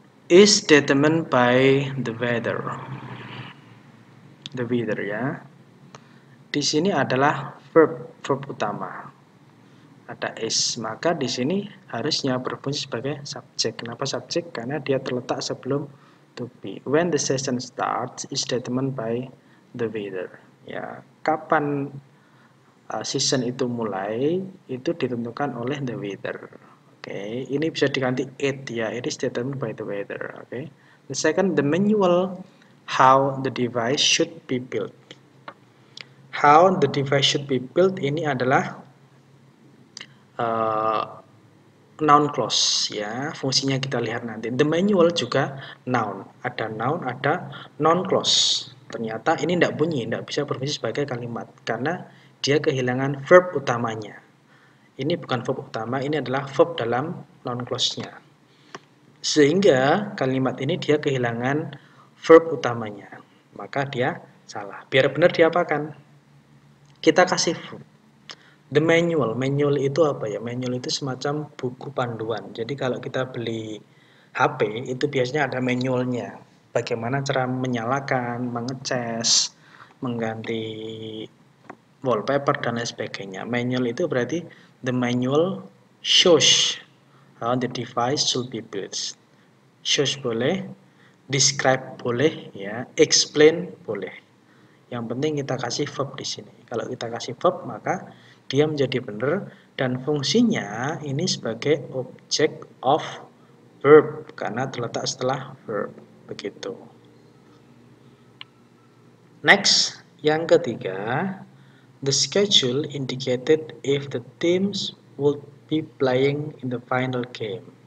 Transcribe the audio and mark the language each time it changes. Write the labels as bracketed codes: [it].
[en] Is determined by the weather. The weather ya. [id] Di sini adalah verb utama. Ada is, maka di sini harusnya berfungsi sebagai subjek. Kenapa subjek? Karena dia terletak sebelum to be. [en] When the session starts is determined by the weather. [id] Ya, kapan season itu mulai itu ditentukan oleh the weather. Oke, ini bisa diganti [en] it ya. It is determined by the weather. Oke. The second, the manual how the device should be built. How the device should be built [id] ini adalah [en] noun clause ya. [id] Fungsinya kita lihat nanti. The manual juga noun. Ada noun, ada non clause. Ternyata ini tidak bunyi, tidak bisa berfungsi sebagai kalimat karena dia kehilangan verb utamanya. Ini bukan verb utama, ini adalah verb dalam non clause-nya. Sehingga kalimat ini dia kehilangan verb utamanya. Maka dia salah. Biar benar diapakan? Kita kasih the manual. Manual itu apa ya? Manual itu semacam buku panduan. Jadi kalau kita beli HP itu biasanya ada manualnya. Bagaimana cara menyalakan, mengecas, mengganti wallpaper dan lain sebagainya. Manual itu berarti [en] the manual shows how the device should be built. [id] Shows boleh, describe boleh, ya, explain boleh. Yang penting kita kasih verb di sini. Kalau kita kasih verb, maka dia menjadi benar dan fungsinya ini sebagai object of verb karena terletak setelah verb. Begitu. [en] Next, [id] yang ketiga, [en] the schedule indicated if the teams would be playing in the final game.